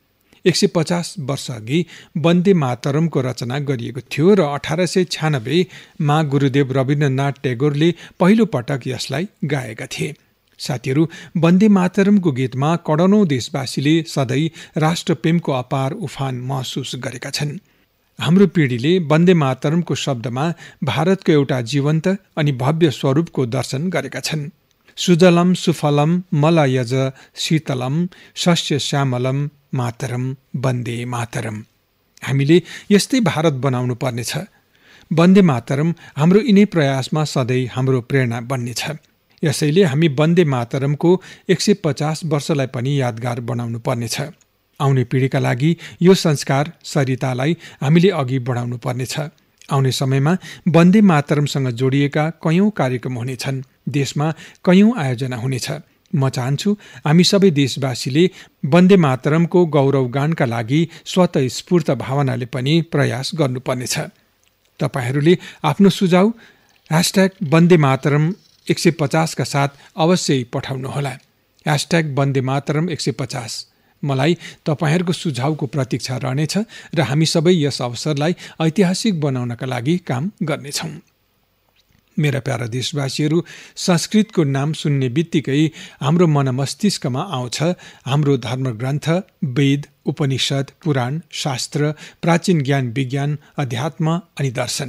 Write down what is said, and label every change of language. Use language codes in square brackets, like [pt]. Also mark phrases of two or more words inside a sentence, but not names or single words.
[ne] 150 वर्ष अघि वन्दे मातरमको रचना गरिएको थियो र 1896 मा गुरुदेव रवीन्द्रनाथ टेगोरले पहिलो पटक यसलाई गाएका थिए। साथीहरू, वन्दे मातरमको गीतमा करोडौं देशवासीले सधैँ राष्ट्रप्रेमको अपार उफान महसुस गरेका छन्। हाम्रो पिँढीले वन्दे मातरमको शब्दमा भारतको एउटा जीवन्त अनि भव्य स्वरूपको दर्शन गरेका छन्। [sa] सुजलम सुफलम मलयज शीतलम शस्य श्यामलम मातरम वन्दे मातरम। [ne] हामीले यस्तै भारत बनाउनु पर्नेछ। वन्दे मातरम हाम्रो यिनै प्रयासमा सधैँ हाम्रो प्रेरणा बन्नेछ। यसैले हामी वन्दे मातरमको 150 वर्षलाई पनि यादगार बनाउनु पर्नेछ। आउने पिँढीका लागि यो संस्कार सरितालाई हामीले अघि बढाउनु पर्नेछ। आउने समयमा वन्दे मातरमसँग जोडिएका कयौं कार्यक्रम हुनेछन्, देशमा कयौं आयोजना हुनेछ। म चाहन्छु हामी सबै देशवासीले वन्दे मातरमको गौरवगानका लागि स्वतःस्फूर्त भावनाले पनि प्रयास गर्नुपर्नेछ। तपाईहरूले आफ्नो सुझाव #वन्दे मातरम 150 का साथ अवश्य पठाउनुहोला। #वन्दे मातरम 150। मलाई तपाईहरूको सुझावको प्रतीक्षा रहनेछ र हामी सबै यस अवसरलाई ऐतिहासिक बनाउनका लागि काम गर्नेछौँ। मेरा प्यारा देशवासीहरू, संस्कृतको नाम सुन्ने बित्तिकै हाम्रो मन मस्तिष्कमा आउँछ हाम्रो धर्मग्रन्थ, वेद, उपनिषद, पुराण, शास्त्र, प्राचीन ज्ञान विज्ञान, अध्यात्म अनि दर्शन।